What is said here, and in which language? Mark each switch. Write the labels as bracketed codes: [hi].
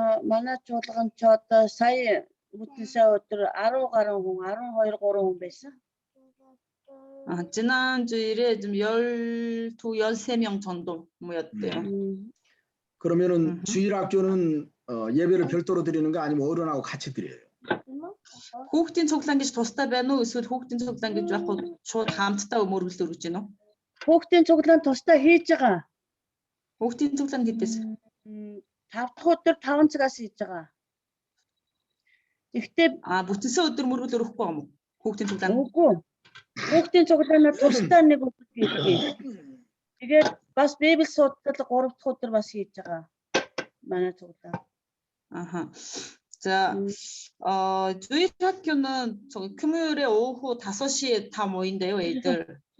[mn] манай чуулган ч одоо сая бүтэнсээ өдөр 10 гаруй хүн 12 3 хүн байсан. [ko] 지난 주일에 좀 12, 13명 정도 모였대요. 그러면은 주일학교는 예배를 별도로 드리는 거 아니면 어른하고 같이 드려요? [mn] хүүхдийн цуглаан гэж тусдаа байна уу эсвэл хүүхдийн цуглаан гэж яг шууд хамтдаа мөрөглөө өргөж гинэ үү? Хүүхдийн цуглаан тусдаа хийж байгаа. Хүүхдийн цуглаан гэдээс 5 дахь өдөр 5 цагаас хийж байгаа. Гэхдээ бүтэнсээ өдөр мөрөглөө өрөхгүй юм уу? Хүүхдийн цуглаан. үгүй. Хүүхдийн цуглаанаа тусдаа нэг өдөр хийдэг. Тэгээд бас Библи судлал 3 дахь өдөр бас хийж байгаа. манай цуглаан. [ko] 아하. 자, 주일 학교는 저기 금요일에 오후 5시에 다 모인대요, 애들.